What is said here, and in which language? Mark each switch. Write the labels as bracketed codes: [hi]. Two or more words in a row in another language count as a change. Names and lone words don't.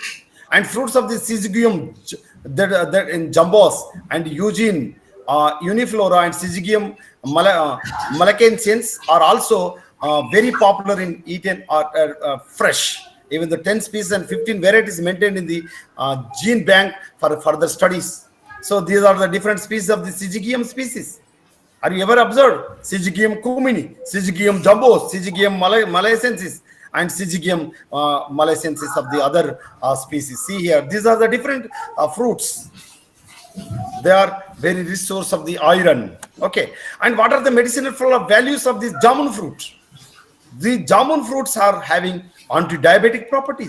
[en] And fruits of the syzygium, that in jumbos and Eugene, uniflora and syzygium malacensis are also very popular in eaten fresh. Even the 10 species and 15 varieties maintained in the gene bank for further studies. So these are the different species of the syzygium species. Are you ever observed syzygium cumini, syzygium jumbos, syzygium malacensis and syzygium malacensis of the other species? See here, these are the different fruits. They are very rich source of the iron. Okay, and what are the medicinal values of this jamun fruit? The jamun fruits are having anti-diabetic properties.